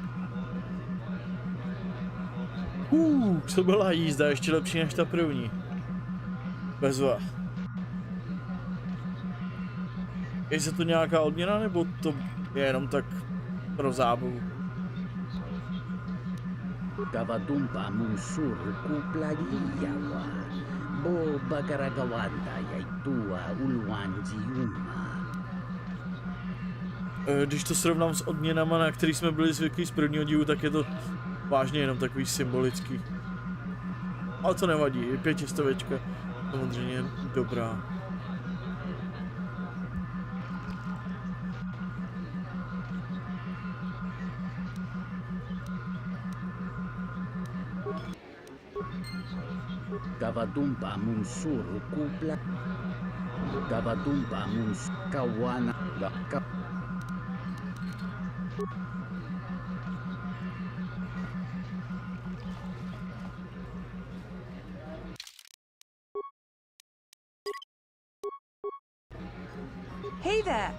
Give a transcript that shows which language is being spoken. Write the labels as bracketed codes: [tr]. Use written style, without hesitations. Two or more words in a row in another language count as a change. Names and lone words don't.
[cs] To byla jízda, ještě lepší než ta první. Bezva. Je se to nějaká odměna, nebo to je jenom tak pro zábavu? Gavatumpa munsuru kuplaliyawa bo bagaragawanda yaitua ulwanziuma. Když to srovnám s odměnama, na který jsme byli zvyklí z prvního dílu, tak je to vážně jenom takový symbolický. Ale to nevadí, 500 samozřejmě dobrá. Gavatumpa munsuru kupla Gavatumpa muns kawana ka. [en] Hey there!